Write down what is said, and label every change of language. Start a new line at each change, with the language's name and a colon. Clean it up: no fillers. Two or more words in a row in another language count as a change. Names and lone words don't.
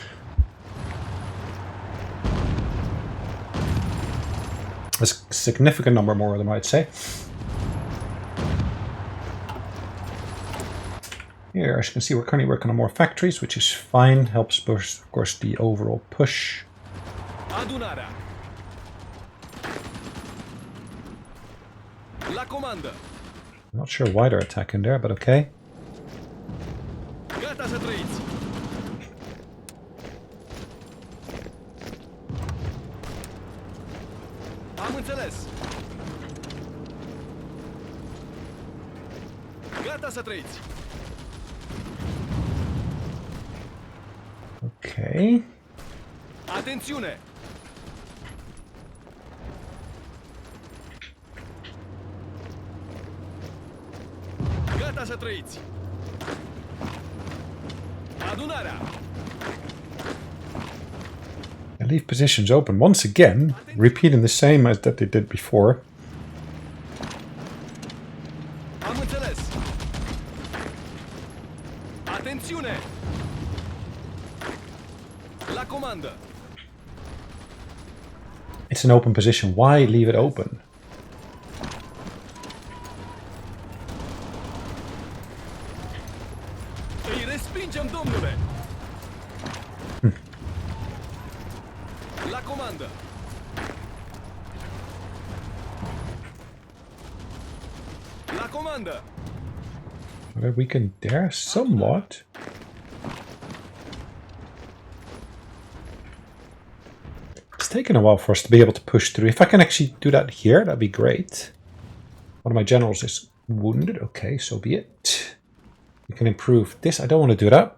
English: A significant number more of them, I'd say. Here, as you can see, we're currently working on more factories, which is fine. Helps push, of course, the overall push.
Romanian: Adunarea. La comandă.
English: I'm not sure why they're attacking there, but okay.
Romanian: Gata să trăiți. Am înțeles. Gata să trăiți.
English: Okay.
Romanian: Atențiune! Gata să trăiți. Adunarea.
English: They leave positions open once again, repeating the same as that they did before.
Romanian: Am înțeles. Atențiune! La comandă.
English: It's an open position. Why leave it open?
Romanian: Îi respingem, domnule. La comandă. La comandă.
English: Are we weakened there somewhat? It's taken a while for us to be able to push through. If I can actually do that here, that'd be great. One of my generals is wounded. Okay, so be it. We can improve this. I don't want to do that.